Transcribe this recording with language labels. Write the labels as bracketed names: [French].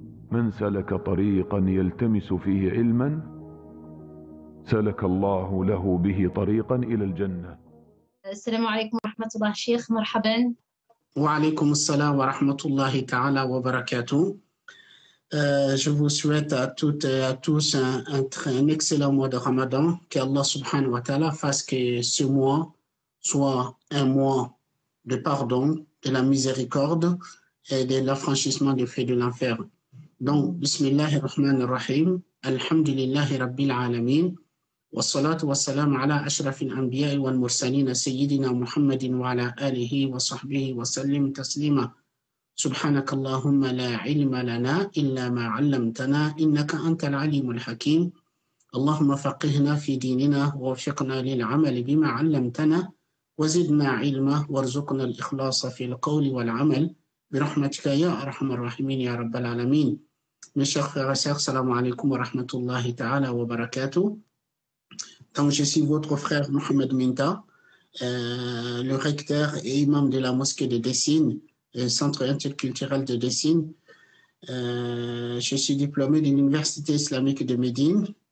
[Arabic] من سلك طريقا يلتمس فيه علما سلك الله له به طريقا إلى الجنة. السلام عليكم ورحمة الله شيخ، مرحبا. وعليكم السلام ورحمة الله تعالى وبركاته. [French] Je vous souhaite à toutes et à tous un excellent mois de Ramadan. Qu'Allah subhanahu wa ta'ala fasse que ce mois soit un mois de pardon, de la miséricorde et de l'affranchissement des faits de l'enfer. [Arabic] Donc, Bismillahirrahmanirrahim, Alhamdulillahi Rabbil Alamin, wassalatu wassalamu ala ashrafil anbiya'i wal mursalin sayyidina Muhammadin wa ala alihi wa sahbihi wa sallim taslima. سبحانك اللهم لا علم لنا إلا ما علمتنا إنك أنت العليم الحكيم اللهم فقهنا في ديننا ووفقنا للعمل بما علمتنا وزدنا علما وارزقنا الإخلاص في القول والعمل برحمتك يا أرحم الراحمين يا رب العالمين. [French] Mes chers frères et sœurs, [Arabic] salam alaikum wa rahmatullahi ta'ala wa barakatuh. [French] Donc je suis votre frère Mohamed Minta, le recteur et imam de la mosquée de Dessine, centre interculturel de Dessine. Je suis diplômé de l'Université islamique de Médine.